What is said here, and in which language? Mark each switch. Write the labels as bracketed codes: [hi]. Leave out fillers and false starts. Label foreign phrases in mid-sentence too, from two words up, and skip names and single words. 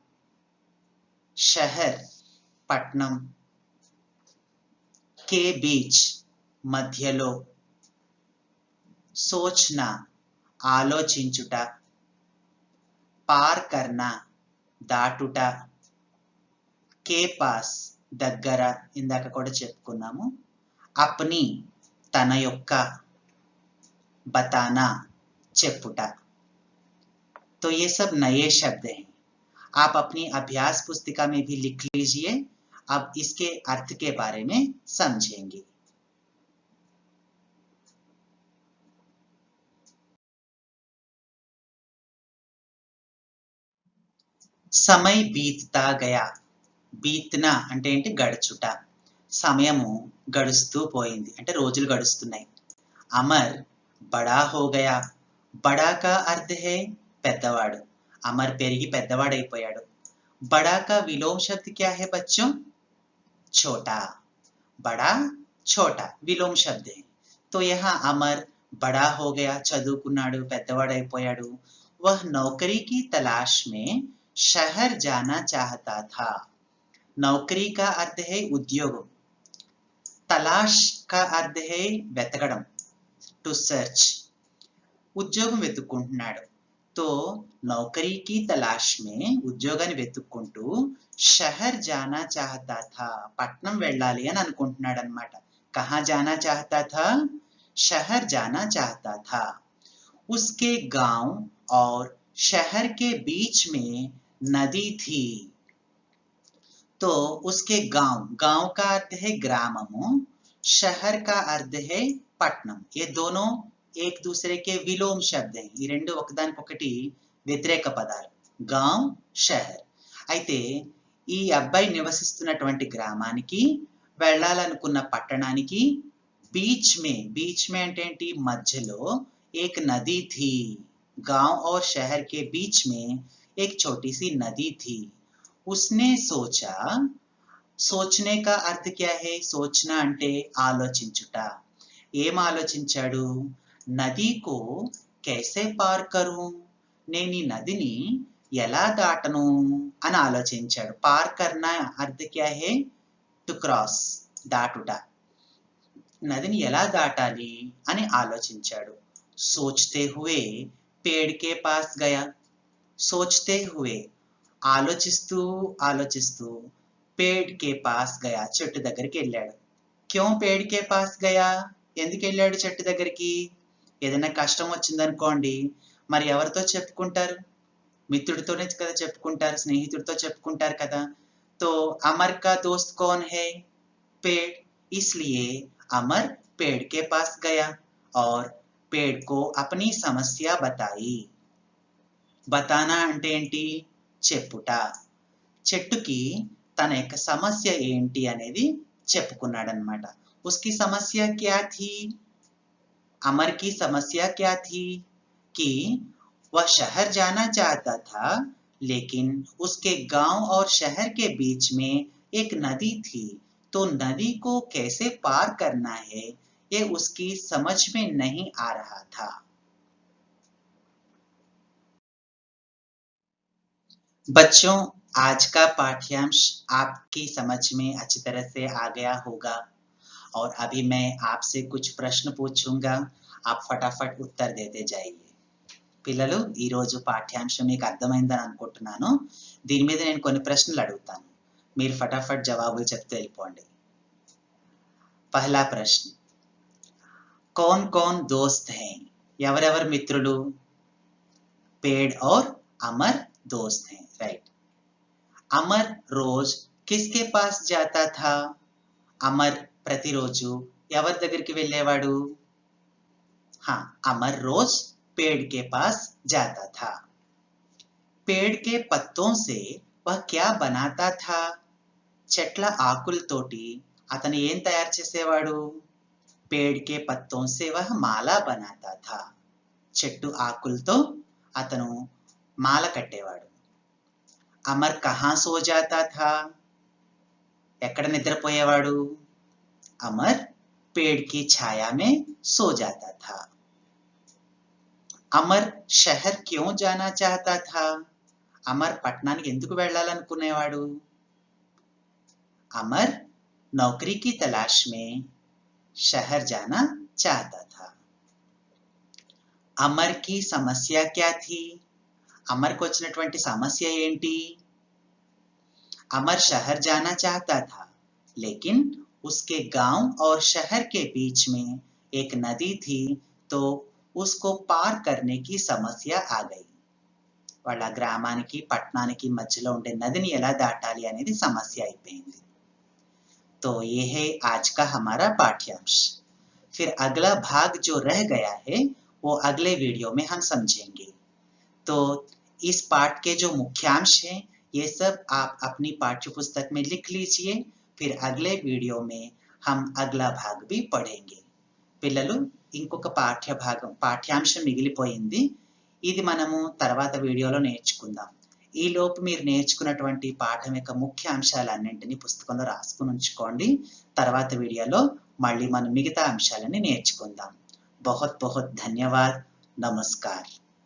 [hi] शहर, పట్నం. के बीच, మధ్యలో. [te] सोचना, ఆలోచించుట. [hi] పార్ करना, దాటుట. के पास, [te] దగ్గర, ఇందాక కూడా చెప్పుకున్నాము. अपनी, తన యొక్క. बताना, చెప్పుట. [hi] तो ये सब नए शब्द हैं. आप अपनी अभ्यास पुस्तिका में भी लिख लीजिए. अब इसके अर्थ के बारे में समझेंगे. समय बीतता गया. [te] बीतना అంటే ఏంటి? గడుచుట. సమయము గడుస్తూ పోయింది అంటే రోజులు గడుస్తున్నాయి. [hi] अमर बड़ा हो गया. बड़ा का अर्थ है పెద్దవాడు. [te] అమర్ పెరిగి పెద్దవాడైపోయాడు. [hi] बड़ा का विलोम शब्द क्या है बच्चों? छोटा. बड़ा, छोटा विलोम शब्द है. तो यहाँ अमर बड़ा हो गया, [te] చదువుకున్నాడు, పెద్దవాడైపోయాడు. [hi] वह नौकरी की तलाश में शहर जाना चाहता था. नौकरी का अर्थ है उद्योगం. तलाश का अर्थ है వెతకడం, [en] to search. [te] ఉద్యోగం వెతుక్కుంటున్నాడు. [hi] तो नौकरी की तलाश में [te] ఉద్యోగాన్ని వెతుక్కుంటూ [hi] शहर जाना चाहता था. [te] పట్నం వెళ్ళాలి అని అనుకుంటున్నాడు అన్నమాట. [hi] कहाँ जाना चाहता था? शहर जाना चाहता था. उसके गांव और शहर के बीच में नदी थी. तो उसके गांव, गांव का अर्थ है ग्रामము, शहर का अर्थ है పట్నం. ये दोनों एक दूसरे के विलोम शब्द हैं. [te] ఈ రెండు ఒకదానికొకటి వ్యతిరేక పదాలు. [hi] गांव, शहर. [te] అయితే ఈ అబ్బాయి నివసిస్తున్నటువంటి గ్రామానికి, వెళ్ళాలనుకున్న పట్టణానికి [hi] बीच में [te] అంటే ఏంటి? [hi] మధ్యలో एक नदी थी. गांव और शहर के बीच में एक छोटी सी नदी थी. उसने सोचा, सोचने का अर्थ क्या है? [te] सोचना అంటే ఆలోచించుట. ఏం ఆలోచించాడు? [hi] నదికో कैसे पार करूं? [te] నేను ఈ నదిని ఎలా దాటను అని ఆలోచించాడు. [hi] पार करना अर्थ क्या है? [en] to cross, దాటుట. [te] నదిని ఎలా దాటాలి అని ఆలోచించాడు. [hi] सोचते हुए पेड़ के पास गया. सोचते हुए [te] ఆలోచిస్తూ ఆలోచిస్తూ [hi] पेड़ के पास गया, [te] చెట్టు దగ్గరికి వెళ్ళాడు. [hi] क्यों पेड़ के पास गया? [te] ఎందుకు వెళ్ళాడు చెట్టు దగ్గరికి? ఏదైనా కష్టం వచ్చిందనుకోండి, మరి ఎవరితో చెప్పుకుంటారు? మిత్రుడితోనే కదా చెప్పుకుంటారు, స్నేహితుడితో చెప్పుకుంటారు కదా. [hi] तो अमर का दोस्त कौन है? पेड़. इसलिए अमर पेड़ के पास गया और पेड़ को अपनी समस्या बताई. [te] बताना అంటే ఏంటి? చెప్పుట. చెట్టుకి తన యొక్క సమస్య ఏంటి అనేది చెప్పుకున్నాడన్నమాట. [hi] उसकी समस्या क्या थी? अमर की समस्या क्या थी? कि वह शहर जाना चाहता था लेकिन उसके गांव और शहर के बीच में एक नदी थी, तो नदी को कैसे पार करना है ये उसकी समझ में नहीं आ रहा था। बच्चों, आज का पाठ्यांश आपकी समझ में अच्छी तरह से आ गया होगा और अभी मैं आपसे कुछ प्रश्न पूछूंगा, आप फटाफट उत्तर देते जाइए। [te] పిల్లలు ఈరోజు పాఠ్యాంశం మీకు అర్థమైందని అనుకుంటున్నాను। దీని మీద నేను కొన్ని ప్రశ్నలు అడుగుతాను, మీరు ఫటాఫట్ జవాబులు చెప్తూ వెళ్ళిపోండి। [hi] पहला प्रश्न, कौन कौन दोस्त हैं? [te] ఎవరెవరు మిత్రులు? [hi] पेड़ और अमर दोस्त हैं, राइट। अमर रोज किसके पास जाता था? [te] अमर ప్రతిరోజు ఎవరి దగ్గరికి వెళ్ళేవాడు? [hi] हाँ, अमर रोज पेड़ के पास जाता था। पेड़ के पत्तों से वह क्या बनाता था? [te] చెట్ల ఆకులతోటి అతను ఏం తయారు చేసేవాడు? [hi] पेड़ के पत्तों से वह माला बनाता था। [te] చెట్టు ఆకులతో అతను మాల కట్టేవాడు। [hi] अमर कहाँ सो जाता था? [te] ఎక్కడ నిద్రపోయేవాడు? [hi] अमर पेड़ की छाया में सो जाता था। अमर शहर क्यों जाना चाहता था? [te] अमर పట్టణానికి ఎందుకు వెళ్ళాలనుకునేవాడు? [hi] अमर नौकरी की तलाश में शहर जाना चाहता था। अमर की समस्या क्या थी? अमर को [te] వచ్చినటువంటి సమస్య ఏంటి? [hi] अमर शहर जाना चाहता था, लेकिन उसके गांव और शहर के बीच में एक नदी थी, तो उसको पार करने की समस्या आ गई। [te] వాళ్ళ గ్రామానికి పట్టణానికి మధ్యలో ఉండే నదిని ఎలా దాటాలి అనేది సమస్య అయిపోయింది। [hi] तो ये है आज का हमारा पाठ्यांश। फिर अगला भाग जो रह गया है वो अगले वीडियो में हम समझेंगे। तो इस पाठ के जो मुख्यांश हैं ये सब आप अपनी पाठ्य पुस्तक में लिख लीजिए, फिर अगले वीडियो में हम अगला भाग भी पढ़ेंगे। [te] పిల్లలు, ఇంకొక పాఠ్యాంశం మిగిలిపోయింది, ఇది మనము తర్వాత వీడియోలో నేర్చుకుందాం। ఈ లోపు మీరు నేర్చుకున్నటువంటి పాఠం యొక్క ముఖ్య అంశాలన్నింటినీ పుస్తకంలో రాసుకుని ఉంచుకోండి। తర్వాత వీడియోలో మళ్ళీ మనం మిగతా అంశాలని నేర్చుకుందాం। [hi] बहुत बहुत धन्यवाद। नमस्कार।